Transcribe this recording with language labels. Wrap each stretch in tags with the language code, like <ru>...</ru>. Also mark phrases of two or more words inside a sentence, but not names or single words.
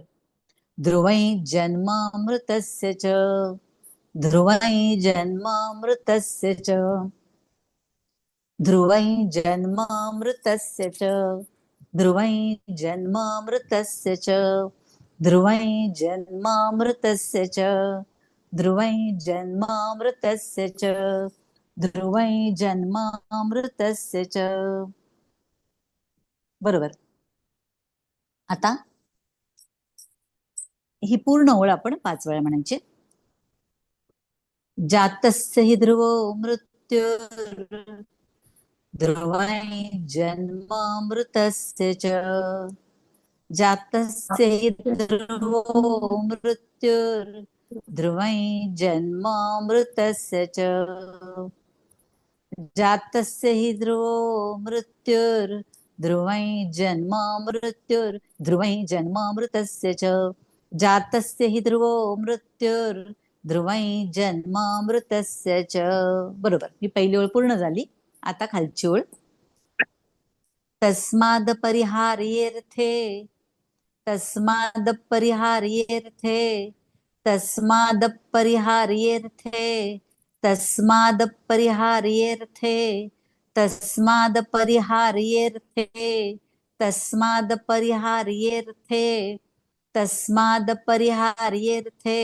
<sa>ध्रुवै जन्मामृतस्य च, ध्रुवै जन्मामृतस्य च, ध्रुवै जन्मामृतस्य च, ध्रुवै जन्मामृतस्य च, ध्रुवै जन्मामृतस्य च, ध्रुवै जन्मामृतस्य च, ध्रुवै जन्मामृतस्य च.</sa> <mr>बरोबर. आता ही पूर्ण ओळ आपण 5 वेळा म्हणायची.</mr> <sa>जातस्य हि ध्रुवो मृत्युर, ध्रुवै जन्मामृतस्य च, जातस्य हि ध्रुवो मृत्युर, ध्रुवै जन्मामृतस्य च, जातस्य हि ध्रुवो मृत्युर, ध्रुवै जन्मामृत्युर, ध्रुवै जन्मामृतस्य च, जातस्य हि ध्रुवो मृत्युर, ध्रुवै जन्मामृतस्य च.</sa> <mr>बरोबर. ही पहिली ओळ पूर्ण झाली. आता खालची ओळ,</mr> <sa>तस्माद परिहार्येर्थे, तस्माद परिहार्येर्थे, तस्माद परिहार्येर्थे, तस्माद परिहार्येर्थे, तस्माद परिहार्येर्थे, तस्माद परिहार्येर्थे, तस्माद परिहार्येर्थे.</sa>